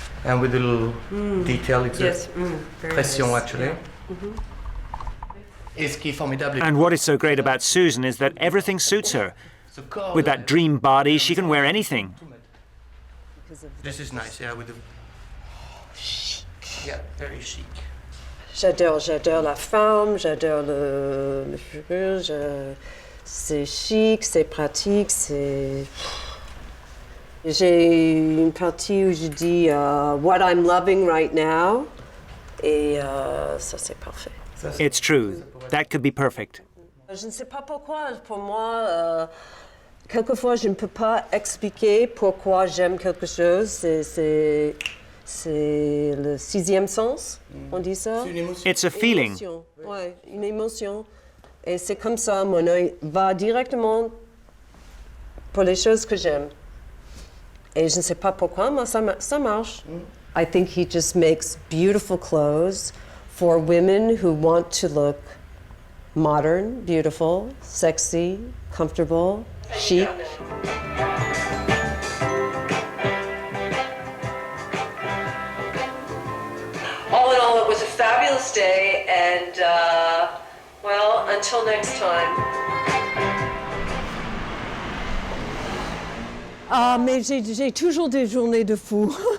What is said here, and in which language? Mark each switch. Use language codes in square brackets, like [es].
[en] And with the little detail, it's yes. a pression, nice. actually. Yeah. And what is so great about Susan is that everything suits her. With that dream body, she can wear anything. This is nice, yeah, with the... Chic. Yeah, very chic. [fr] J'adore la forme, j'adore le fourrure, c'est chic, c'est pratique, c'est... J'ai une partie où je dis [en] what I'm loving right now, [fr] et ça c'est parfait. [en] It's true. That could be perfect. [fr] Je ne sais pas pourquoi, pour moi, quelquefois je ne peux pas expliquer pourquoi j'aime quelque chose, c'est le sixième sens, on dit ça? [en] It's a feeling. [fr] Oui, une émotion. Et c'est comme ça, mon œil va directement pour les choses que j'aime. Et je ne sais pas pourquoi, mais ça marche. [en] I think he just makes beautiful clothes for women who want to look modern, beautiful, sexy, comfortable, chic. All in all, it was a fabulous day, and well, until next time. [fr] Ah, mais j'ai toujours des journées de fou.